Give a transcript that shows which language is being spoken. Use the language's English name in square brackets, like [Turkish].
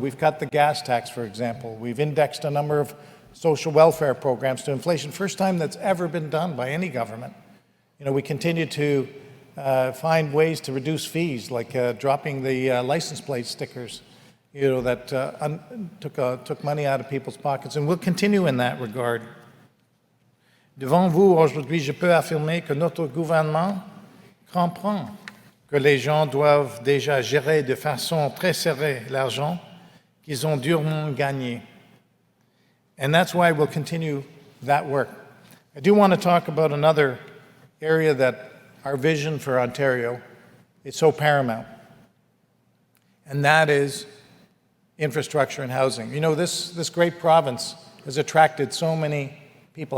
[English] We've cut the gas tax, for example. We've indexed a number of social welfare programs to inflation, first time that's ever been done by any government. You know, we continue to find ways to reduce fees, like dropping the license plate stickers, you know, that took money out of people's pockets, and we'll continue in that regard. [French] Devant vous, aujourd'hui, je peux affirmer que notre gouvernement comprend que les gens doivent déjà gérer de façon très serrée l'argent qu'ils ont durement gagné. [English] And that's why we'll continue that work. I do want to talk about another area that our vision for Ontario is so paramount, and that is infrastructure and housing. You know, this great province has attracted so many people.